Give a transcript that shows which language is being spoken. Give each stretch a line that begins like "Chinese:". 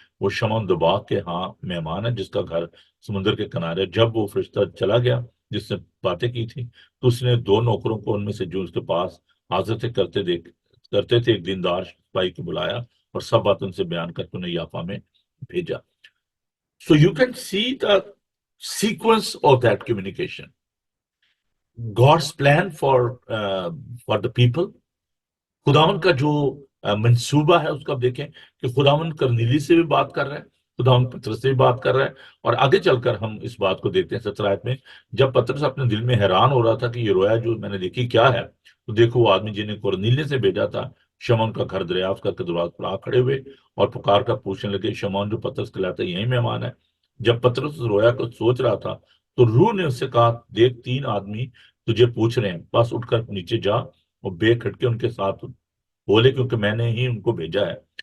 Urdu: وہ شمعون دباغ کے ہاں مہمان ہے جس کا گھر سمندر کے کنارے. جب وہ فرشتہ چلا گیا جس نے باتیں کی تھی تو اس نے دو نوکروں کو ان میں سے جو اس کے پاس حاضر تھے کرتے تھے ایک دیندار سپاہی کو بلایا اور سب بات ان سے بیان کر کے انہیں یافا میں بھیجا.
English: So you can see the sequence of that communication. God's plan for the people.
Urdu: خداون کا جو منصوبہ ہے اس کو آپ دیکھیں کہ خداون کرنیلی سے بھی بات کر رہا ہے، خداون پطرس سے بھی بات کر رہا ہے. اور آگے چل کر ہم اس بات کو دیکھتے ہیں 17 آیت میں. جب پطرس اپنے دل میں حیران ہو رہا تھا کہ یہ رویا جو میں نے دیکھی کیا ہے، تو دیکھو وہ آدمی جنہیں کرنیلی سے بھیجا تھا شمعون کا گھر دریافت کر کے دروازے پر آ کھڑے ہوئے اور پکار کر پوچھنے لگے شمعون جو پطرس کہلاتا ہے یہی مہمان ہے؟ جب پطرس اس رویا کو سوچ رہا تھا تو روح نے اس سے کہا دیکھ 3 آدمی تجھے پوچھ رہے ہیں، بس اٹھ کر نیچے جا اور بے کھٹکے ان کے ساتھ بولے کیونکہ میں نے ہی ان کو بھیجا ہے.